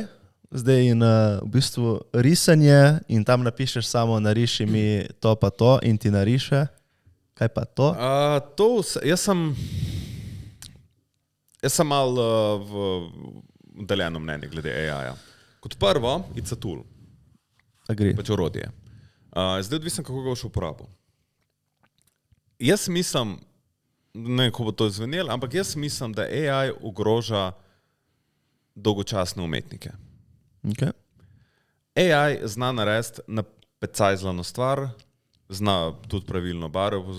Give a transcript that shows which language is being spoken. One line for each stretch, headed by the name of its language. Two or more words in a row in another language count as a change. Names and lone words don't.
Slovenian: Zdaj in v bistvu risanje in tam napišeš samo nariši mi to pa to in ti nariše. Kaj pa to? Jaz sem mal v deljeno mnenje glede AI-ja. Kot prvo,
English: it's a tool.
Slovenian: Agree. Pač orodje. Zdaj odvisno, kako ga boš uporabil. Jaz mislim, ne vem, kako bo to zvenelo, ampak jaz mislim, da AI ogroža dolgočasne umetnike. Okay. AI zna narediti na pecajzlano stvar, zna tudi pravilno barvo.